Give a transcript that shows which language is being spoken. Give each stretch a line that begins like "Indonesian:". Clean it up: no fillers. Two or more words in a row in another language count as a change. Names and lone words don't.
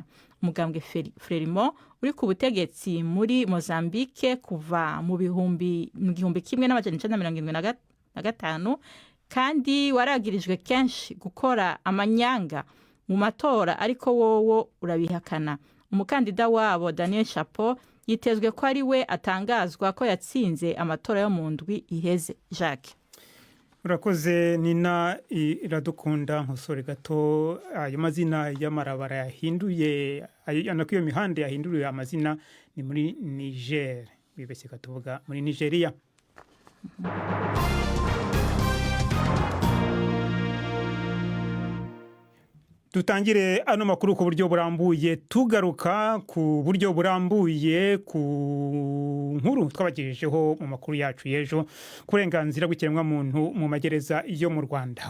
Rundi: Umugambwe Frelimo uri ku butegetsi muri Mozambique kuva mu gihumbi 1975 kandi waragirijwe kenshi gukora amanyanga mu matora ariko wowo urabihakana. Umukandida wabo Daniel Chapo yitezwe ko ari we atangazwa ko yatsinze amatora yo mu ndwi iheze. Jacques urakoze Nina Iradukunda nkosore gato ayo mazina y'amarabara yahinduye iyo mihanda yahinduriye amazina ni muri Niger bibese katuvuga muri Nigeria. Dutangire ano makuru ku buryo burambuye tugaruka ku buryo burambuye ku nkuru twabagejejeho mu makuru yacu y'ejo kurenganzira bw'ikiremwa muntu mu magereza yo mu Rwanda.